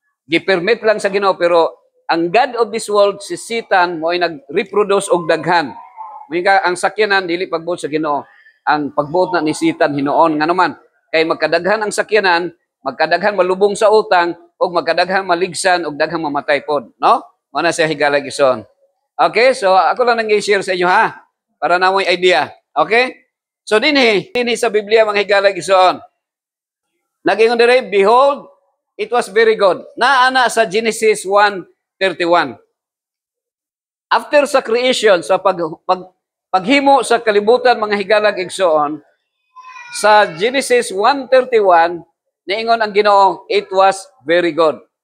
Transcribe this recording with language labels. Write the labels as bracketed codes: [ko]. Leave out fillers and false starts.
[ceb] Gi-permit lang sa Ginoo pero ang [en] God of this world [ceb] si Satan mo ay nag-reproduce og daghan. Mga ang sakyanan dili pagbuot sa Ginoo. Ang pagbuot na ni Satan hinuon nga naman kay magkadaghan ang sakyanan, magkadaghan malubong sa utang ug magkadaghan maligsan ug daghang mamatay pod, no? Mao na siya higalag ison. Okay, so ako lang nang i-share sa inyo ha para na mo'y idea. Okay? So dinhi sa Biblia mga higalag ison. Nag-ingon dire, [en] behold, it was very good. [ceb] Naana sa Genesis 1:31. After sa creation, sa paghimo sa kalibutan mga higalag igsoon, sa Genesis 1:31, niingon ang Ginoo, [en] it was very good.